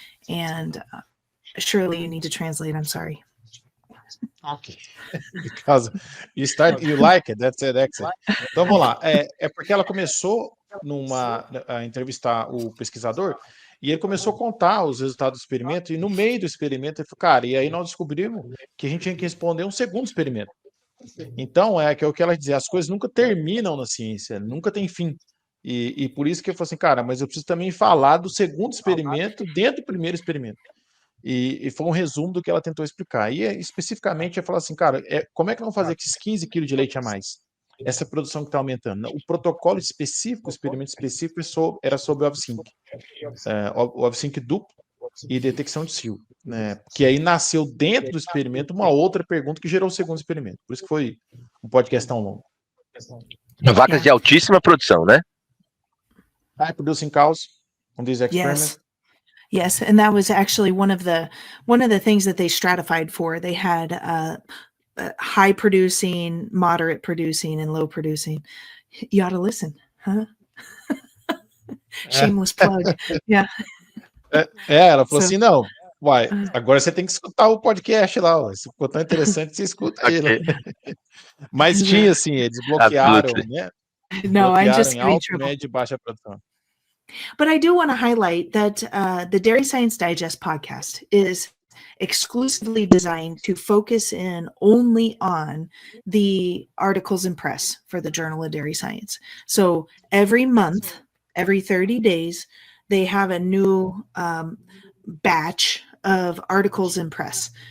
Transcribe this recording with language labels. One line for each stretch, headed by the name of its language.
English: And Shirley, you need to translate. I'm sorry. Ok. Because you like it, that's it, excellent.
Portuguese: Então vamos lá. É porque ela começou a entrevistar o pesquisador, e ele começou a contar os resultados do experimento, e no meio do experimento ele falou, cara, e aí nós descobrimos que a gente tinha que responder um segundo experimento. Então, que é o que ela dizia, as coisas nunca terminam na ciência, nunca tem fim. E por isso que eu falei assim, cara, mas eu preciso também falar do segundo experimento dentro do primeiro experimento. E foi um resumo do que ela tentou explicar. E especificamente, ela falou assim, cara, como é que vamos fazer com esses 15 quilos de leite a mais? Essa produção que está aumentando. O protocolo específico, o experimento específico era sobre o OVSync. O OVSync duplo e detecção de cio. Né? Que aí nasceu dentro do experimento uma outra pergunta que gerou o segundo experimento. Por isso que foi um podcast tão longo. Vacas de altíssima produção, né?
English: High producing cows on these experiments. Yes, and that was actually one of the things that they stratified for. They had high producing, moderate producing, and low producing. You ought to listen, huh? Shameless plug. Yeah.
Portuguese: Ela falou assim, não, uai, agora você tem que escutar o podcast lá, ué. Se ficou tão interessante, você escuta ele. Mas tinha, assim, eles bloquearam, né?
English: No, I'm just
Portuguese: em alto, médio e baixa produção.
English: But I do want to highlight that the Dairy Science Digest podcast is exclusively designed to focus in only on the articles in press for the Journal of Dairy Science. So every month, every 30 days, they have a new batch of articles in press.